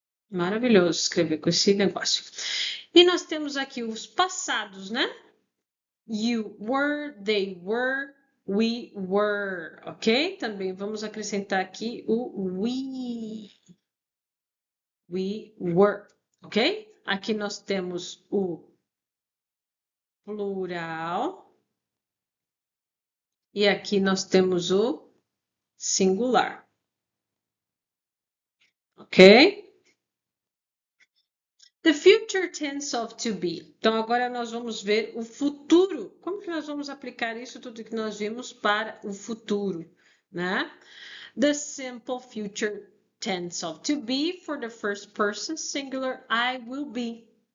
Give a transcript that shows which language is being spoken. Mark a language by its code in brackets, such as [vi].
[pt] Maravilhoso escrever com esse negócio. E nós temos aqui os passados, né? [en] You were, they were, we were, ok? [pt] Também vamos acrescentar aqui o we. [en] We were, [pt] ok? Aqui nós temos o plural e aqui nós temos o singular, ok? [en] The future tense of to be. [pt] Então, agora nós vamos ver o futuro. Como que nós vamos aplicar isso tudo que nós vimos para o futuro, né? [en] The simple future tense of to be for the first person singular, I will be.